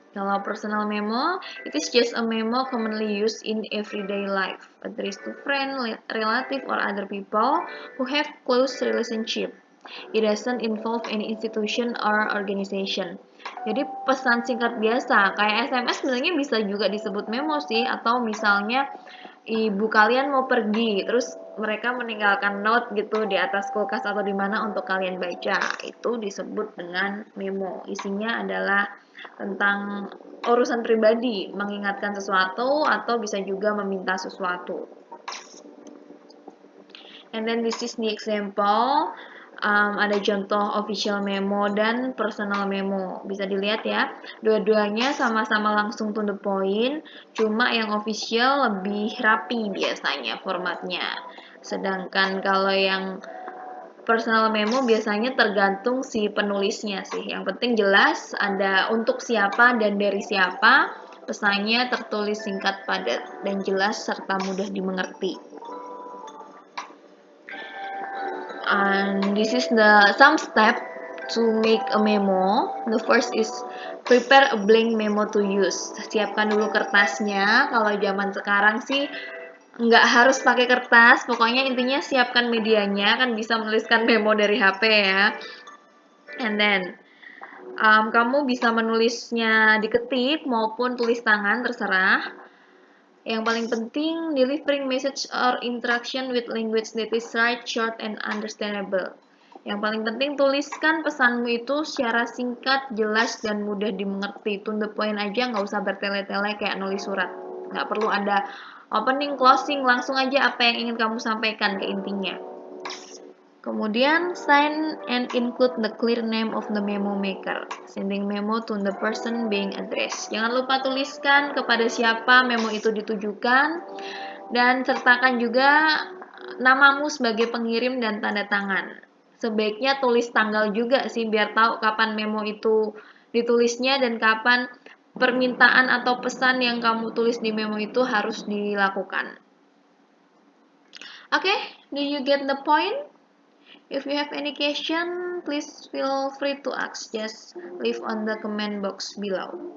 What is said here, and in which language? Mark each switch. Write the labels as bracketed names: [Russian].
[Indonesian] Kalau [English] personal memo, it is just a memo commonly used in everyday life, addressed to friend, relative, or other people who have close relationship. It doesn't involve any institution or organization. [Indonesian] Jadi pesan singkat biasa, kayak SMS sebenarnya bisa juga disebut memo sih, atau misalnya ibu kalian mau pergi, terus mereka meninggalkan note gitu di atas kulkas atau di mana untuk kalian baca, itu disebut dengan memo. Isinya adalah tentang urusan pribadi, mengingatkan sesuatu atau bisa juga meminta sesuatu. [English] And then this is the example. [Indonesian] Ada contoh official memo dan personal memo. Bisa dilihat ya, dua-duanya sama-sama langsung to the point, cuma yang official lebih rapi biasanya formatnya. Sedangkan kalau yang personal memo biasanya tergantung si penulisnya sih. Yang penting jelas ada untuk siapa dan dari siapa, pesannya tertulis singkat, padat, dan jelas serta mudah dimengerti. [English] And this is the some step to make a memo. The first is prepare a blank memo to use. [Indonesian] Siapkan dulu kertasnya. Kalau zaman sekarang sih nggak harus pakai kertas, pokoknya intinya siapkan medianya, kan bisa menuliskan memo dari HP ya. [English] And then [Indonesian] kamu bisa menulisnya diketik maupun tulis tangan, terserah. Yang paling penting, [English] delivering message or interaction with language that is right, short, and understandable. [Indonesian] Yang paling penting, tuliskan pesanmu itu secara singkat, jelas, dan mudah dimengerti. To the point aja, nggak usah bertele-tele kayak nulis surat. Nggak perlu ada opening, closing, langsung aja apa yang ingin kamu sampaikan ke intinya. Kemudian, [English] sign and include the clear name of the memo maker. Sending memo to the person being addressed. [Indonesian] Jangan lupa tuliskan kepada siapa memo itu ditujukan, dan sertakan juga namamu sebagai pengirim dan tanda tangan. Sebaiknya tulis tanggal juga sih, biar tahu kapan memo itu ditulisnya dan kapan permintaan atau pesan yang kamu tulis di memo itu harus dilakukan. [English] Okay, do you get the point? If you have any question, please feel free to ask. Just leave on the comment box below.